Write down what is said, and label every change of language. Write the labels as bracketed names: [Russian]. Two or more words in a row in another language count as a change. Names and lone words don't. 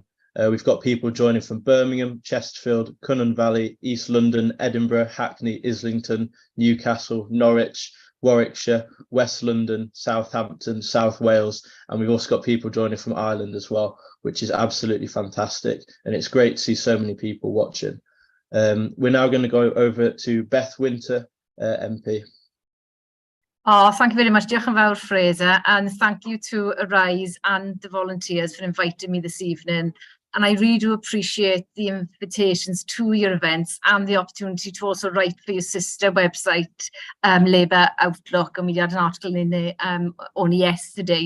[English] We've got people joining from Birmingham, Chesterfield, Cunnon Valley, East London, Edinburgh, Hackney, Islington, Newcastle, Norwich, Warwickshire, West London, Southampton, South Wales, and we've also got people joining from Ireland as well, which is absolutely fantastic. And it's great to see so many people watching. We're now going to go over to Beth Winter, MP. Oh, thank you very much. [Welsh] Diolch yn fawr, Fraser, [English] and thank you to Arise and the volunteers for inviting me this evening. And I really do appreciate the invitations to your events and the opportunity to also write for your sister website, Labour Outlook, and we had an article in there only yesterday.